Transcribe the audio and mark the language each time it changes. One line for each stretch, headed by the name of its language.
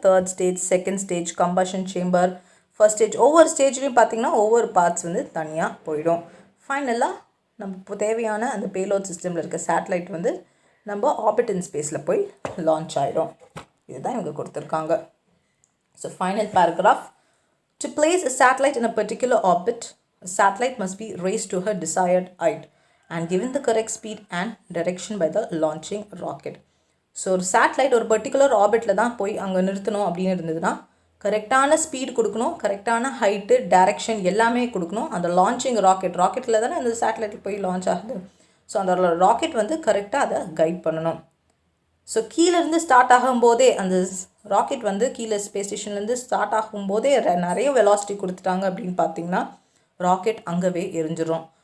English: Third stage, second stage, combustion chamber, first stage.
Tamil: ஒவ்வொரு ஸ்டேஜ்லேயும் பார்த்திங்கன்னா ஒவ்வொரு பார்ட்ஸ் வந்து தனியாக போயிடும். ஃபைனலாக நம்ம தேவையான அந்த பேலோட் சிஸ்டமில் இருக்க சேட்டலைட் வந்து நம்ம ஆர்பிட் இன் ஸ்பேஸில் போய் லான்ச் ஆகிடும். இதுதான் இவங்க கொடுத்துருக்காங்க. So final paragraph.
English: To place a satellite in a particular orbit, a satellite must be raised to her desired height and given the correct speed and direction by the launching rocket.
Tamil: So ஒரு satellite ஒரு particular ஆர்பிட்டில் தான் போய் அங்கே நிறுத்தணும் அப்படின்னு இருந்ததுன்னா கரெக்டான speed கொடுக்கணும், கரெக்டான ஹைட்டு, டைரெக்ஷன் எல்லாமே கொடுக்கணும். அந்த லான்ச்சிங் ராக்கெட்டில் தானே அந்த சேட்டலைட்டில் போய் லான்ச் ஆகுது. ஸோ அந்த ராக்கெட் வந்து கரெக்டாக அதை கைட் பண்ணணும். ஸோ கீழேருந்து ஸ்டார்ட் ஆகும்போதே அந்த ராக்கெட் வந்து கீழே ஸ்பேஸ் ஸ்டேஷன்லேருந்து ஸ்டார்ட் ஆகும்போதே நிறைய வெலாசிட்டி கொடுத்துட்டாங்க அப்படின்னு பார்த்தீங்கன்னா ராக்கெட் அங்கவே எரிஞ்சிடும்.